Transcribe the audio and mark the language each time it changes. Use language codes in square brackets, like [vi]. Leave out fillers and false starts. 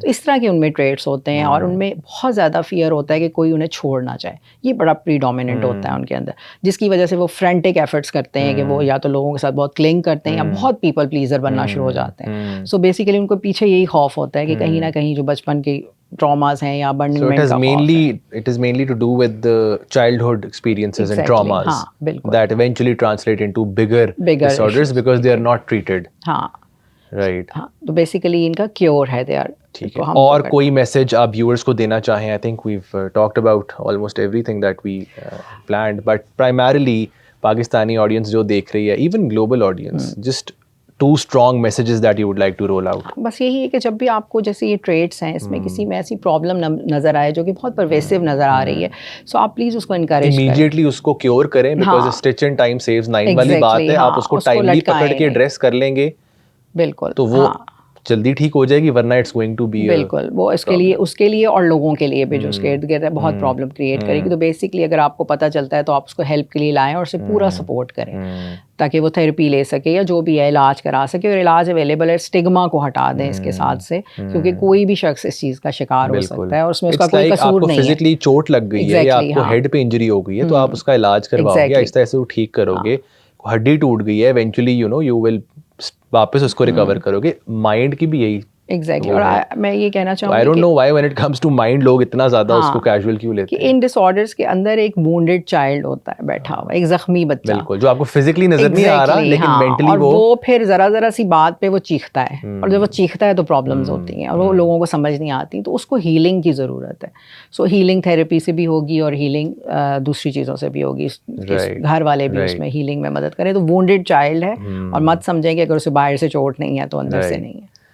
[ur] تو اس طرح کے ان میں ٹریٹس ہوتے ہیں, اور ان میں بہت زیادہ فیئر ہوتا ہے کہ کوئی انہیں چھوڑ نہ جائے. یہ بڑا پریڈومیننٹ ہوتا ہے ان کے اندر, جس کی وجہ سے وہ فرینٹک ایفرٹس کرتے ہیں کہ وہ یا تو لوگوں کے ساتھ بہت کلنگ کرتے ہیں یا بہت پیپل پلیزر بننا شروع ہو جاتے ہیں. سو بیسیکلی ان کو پیچھے یہی خوف ہوتا ہے کہ کہیں نہ کہیں جو بچپن کے ٹراماز ہیں یا abandonment کا خوف ہے. [en] It is mainly to do with the childhood experiences and traumas that eventually translate into bigger disorders because they are not treated. [ur] ہاں [en] Right. [ur] ہاں, تو بیسیکلی ان کا کیور ہے [en] they are. [ur] ٹھیک ہے. اور کوئی میسج آپ ویورس کو دینا چاہیں؟ [en] I think we've talked about almost everything that we planned, but primarily [ur] Pakistani audience جو دیکھ رہی ہے, [en] even global audience, just 2 strong messages that you would like to roll out. [ur] بس یہی ہے کہ جب بھی آپ کو جیسے یہ ٹریٹس ہیں اس میں کسی میں ایسی پرابلم نظر آئے جو کہ بہت پرویسو نظر آ رہی ہے, سو آپ پلیز اس کو انکریج کریں, امیڈیٹلی اس کو کیور کریں, because stitch in time saves 9 والی بات ہے. آپ اس کو ٹائملی پکڑ کے ایڈریس کر لیں گے بالکل, تو وہ جلدی ٹھیک ہو جائے گی, ورنہ اٹس گوئنگ ٹو بی بالکل وہ اس کے لیے اور لوگوں کے لیے بھی جو اس کے ارد گرد ہے بہت پرابلم کریٹ کرے گی. تو بیسکلی اگر آپ کو پتہ چلتا ہے تو آپ اس کو ہیلپ کے لیے لائیں اور اسے پورا سپورٹ کریں تاکہ وہ تھیراپی لے سکے یا جو بھی ہے علاج کرا سکے, اور علاج اویلیبل ہے. اسٹگما کو ہٹا دیں اس کے ساتھ سے, کیونکہ کوئی بھی شخص اس چیز کا شکار ہو سکتا ہے اور اس میں اس کا کوئی قصور نہیں ہے. فزیکلی چوٹ لگ گئی ہے یا آپ کو ہیڈ پہ انجری ہو گئی ہے تو آپ اس کا علاج کرواؤ گے, اس طرح سے وہ ٹھیک کرو گے. ہڈی ٹوٹ گئی ہے, ایونچولی یو ول واپس اس کو ریکور کرو گے. مائنڈ کی بھی یہی ایگزیکٹلی. اور میں یہ کہنا چاہوں گی [en] I don't know why when it comes to mind [ur] لوگ اتنا زیادہ اس کو کیجول کیوں لیتے کہ ہیں. ان ڈس آرڈرس کے اندر ایک وونڈیڈ چائلڈ ہوتا ہے بیٹھا ہوا, ایک زخمی بچہ, بالکل, جو آپ کو فزیکلی نظر نہیں آ رہا لیکن مینٹلی اور وہ پھر ذرا ذرا سی بات پہ وہ چیختا ہے, اور جب وہ چیختا ہے تو پرابلمز ہوتی ہیں اور وہ لوگوں کو سمجھ نہیں آتی, تو اس کو ہیلنگ کی ضرورت ہے. سو ہیلنگ تھیراپی سے بھی ہوگی اور ہیلنگ دوسری چیزوں سے بھی ہوگی, گھر والے بھی اس میں ہیلنگ میں مدد کریں. تو وونڈیڈ چائلڈ ہے اور مت سمجھیں کہ اگر اسے باہر سے چوٹ نہیں ہے تو اندر سے نہیں ہے.